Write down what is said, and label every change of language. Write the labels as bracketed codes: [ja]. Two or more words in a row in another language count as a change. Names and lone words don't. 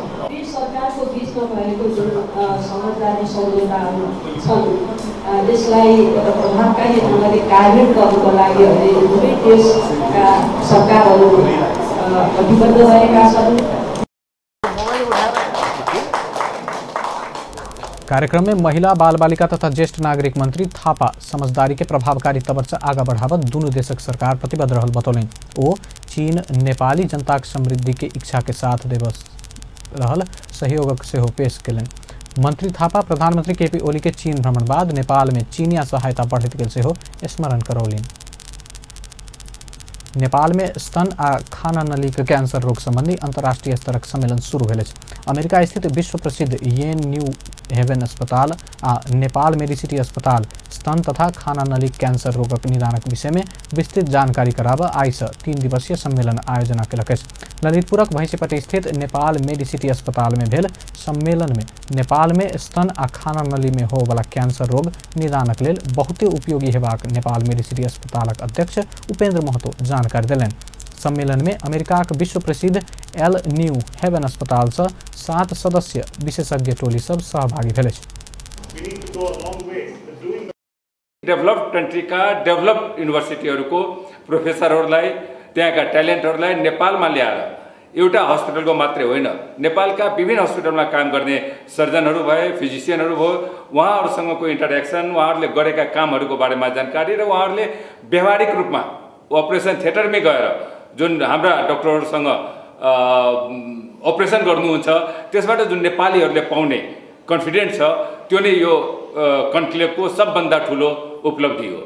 [ne] दुई सरकारको बिचमा भएको जुन समझदारी सम्झौताहरू छन् त्यसलाई एउटा प्रभावकारी ढङ्गले कार्यान्वयन गर्नुको लागि अहिले दुवै देशका सरकारहरू प्रतिबद्ध रहेका छन्। [mai] कार्यक्रम में महिला बाल बालिका तथा ज्येष्ठ नागरिक मंत्री थापा समझदारी के प्रभावकारी तवर से आगा बढ़ावत दुनू देशक सरकार प्रतिबद्ध रहल बतौलन। ओ चीन नेपाली जनता समृद्धि के इच्छा के साथ देव रहल सहयोगक सेहो पेश कयलनि। मंत्री थापा प्रधानमंत्री केपी ओली के चीन भ्रमण बाद नेपाल में चीनिया सहायता बढ़ैत गेल सेहो स्मरण करौलनि। नेपाल में स्तन आ खाना नली के कैंसर रोग संबंधी अंतर्राष्ट्रीय स्तरक सम्मेलन शुरू भेल अछि। अमेरिका स्थित विश्व प्रसिद्ध येन न्यू हेवन अस्पताल आ नेपाल मेडिसिटी अस्पताल स्तन तथा खाना नली कैंसर रोगक निदानक विषय में विस्तृत जानकारी कराब आई से 3 दिवसीय सम्मेलन आयोजना कयलक अछि। ललितपुरक भैंसीपट्टी स्थित नेपाल मेडिसिटी अस्पताल में भेल सम्मेलन में नेपाल में स्तन आ खाना नली में हो वाला कैंसर रोग निदानक लेल बहुते उपयोगी हेबाक नेपाल मेडिसिटी अस्पतालक अध्यक्ष उपेंद्र महतो जानकारी देलनि। सम्मेलन में अमेरिका के विश्व प्रसिद्ध एल न्यू हेवन अस्पताल से 7 सदस्य विशेषज्ञ टोली सब सहभागी भेल अछि। [en] developed country developed universities [ne] प्रोफेसरहरूलाई त्यहाँका ट्यालेन्टहरूलाई नेपालमा ल्याएर एउटा हस्पिटलको मात्रै होइन, नेपालका विभिन्न हस्पिटलमा काम गर्ने सर्जनहरू भए, फिजिसियनहरू भयो, उहाँहरूसँगको इन्टरेक्सन, उहाँहरूले गरेका कामहरूको बारेमा जानकारी र उहाँहरूले व्यावहारिक रूपमा [en] operation theatre [ne] गएर जुन हाम्रा डक्टरहरूसँग अपरेसन गर्नुहुन्छ त्यसबाट जुन नेपालीहरूले पाउने कन्फिडेन्स छ त्यो नै यो कन्क्लेभको सबभन्दा ठुलो उपलब्धि हो।